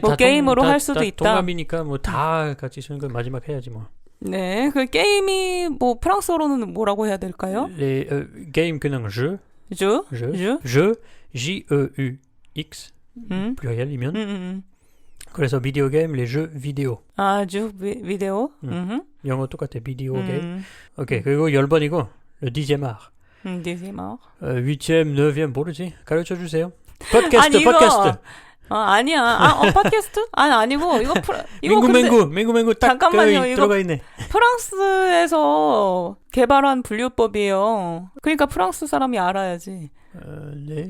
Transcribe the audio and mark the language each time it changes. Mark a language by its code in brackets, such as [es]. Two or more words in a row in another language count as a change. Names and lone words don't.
[ko] 뭐 게임으로 할 수도 있다. 동감이니까 뭐 다 같이 쓰는 걸 마지막 해야지 뭐. 네. 그 게임이 뭐 프랑스어로는 뭐라고 해야 될까요? 게임 그냥 jeu. [fr] jeu. [ko] J-E-U-X. 플루얼이면. 그래서 비디오 게임, [fr] les jeux vidéo. jeu vidéo. [ko] 영어 똑같아, 비디오 게임. 오케이, 그리고 10번이고, [fr] le dixième art. dixième art. 8ème, 9ème, [ko] 모르지? 가르쳐 주세요. 팟캐스트. 아니야. 팟캐스트? 아니고, 이거 맹구 딱 잠깐만요, 이거 들어가 있네. 프랑스에서 개발한 분류법이에요. 그러니까 프랑스 사람이 알아야지. 네.